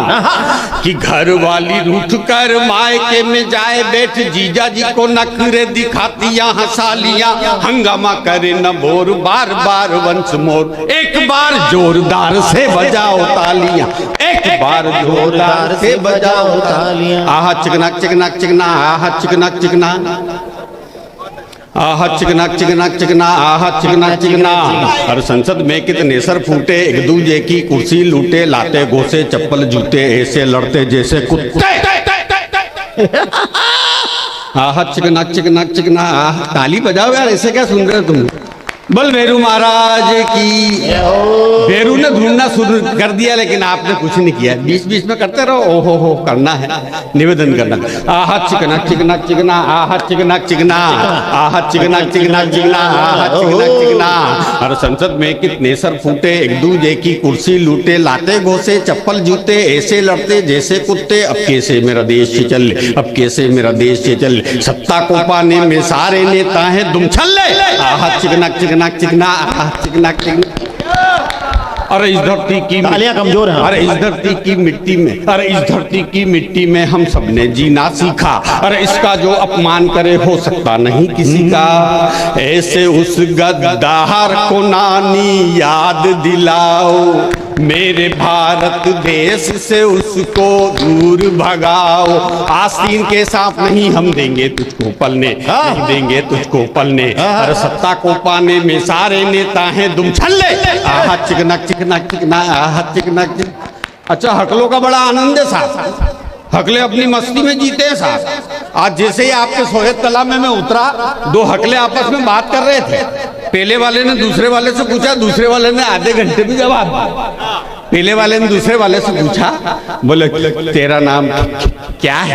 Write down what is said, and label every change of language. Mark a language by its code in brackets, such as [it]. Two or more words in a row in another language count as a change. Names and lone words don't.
[hi] कि घर वाली रूठ कर मायके में जाए बैठ, जीजा जी को नखरे दिखाती यहाँ सालियां। हंगामा करे न बोर, बार बार [en] once more, [hi] एक बार जोरदार से बजाओ तालियां, एक बार जोरदार से बजाओ तालियां। आहा चिकनाक चिकनाक चिकना, आहा चिकनाक चिकना, आहा चिकनाक चिकनाक चिकना, आहा चिकनाक चिकना। और संसद में कितने सर फूटे, एक दूजे की कुर्सी लूटे, लाते घोसे चप्पल जूते, ऐसे लड़ते जैसे कुत्ते। आहा चिकनाक चिकनाक चिकना। ताली बजाओ यार, ऐसे क्या सुन रहे हो तुम? बल भैरू महाराज की। भैरू ने ढूंढना शुरू कर दिया लेकिन आपने कुछ नहीं किया, बीच बीच में करते रहो। ओहो हो करना है, निवेदन करना। आहा चिकनाक चिकनाक चिकना, आहा चिकनाक चिकना, आहा चिकनाक चिकनाक चिकना, आहा चिकनाक चिकना। और संसद में कितने सर फूटे, एक दूजे की कुर्सी लूटे, लाते घोसे चप्पल जूते, ऐसे लड़ते जैसे कुत्ते। अब कैसे मेरा देश चले, अब कैसे मेरा देश चले, सत्ता को पाने में सारे नेता हैं दुम छल्ले। आहा चिकनाक चिकनाक चिकना, चिकनाक चिकना। अरे इस धरती की तालियां कमजोर हैं। अरे इस धरती की मिट्टी में, अरे इस धरती की मिट्टी में हम सबने जीना सीखा। अरे इसका जो अपमान करे हो सकता नहीं किसी का। ऐसे उस गद्दार को नानी याद दिलाओ, मेरे भारत देश से उसको दूर भगाओ। आस्तीन के सांप नहीं हम देंगे तुझको पलने, नहीं देंगे तुझको पलने। अरे सत्ता को पाने में सारे नेता हैं दुम छल्ले। आहा चिकनाक चिकनाक चिकना, आहा चिकनाक चिकना। अच्छा हकलों का बड़ा आनंद है साहब, हकले अपनी मस्ती में जीते हैं साहब। आज जैसे ही आपके सोहेब तालाब में मैं उतरा, 2 हकले आपस में बात कर रहे थे। पहले वाले ने दूसरे वाले से पूछा, दूसरे वाले ने आधे घंटे में जवाब दिया। पहले वाले ने दूसरे वाले से पूछा, बोले तेरा नाम क्या है?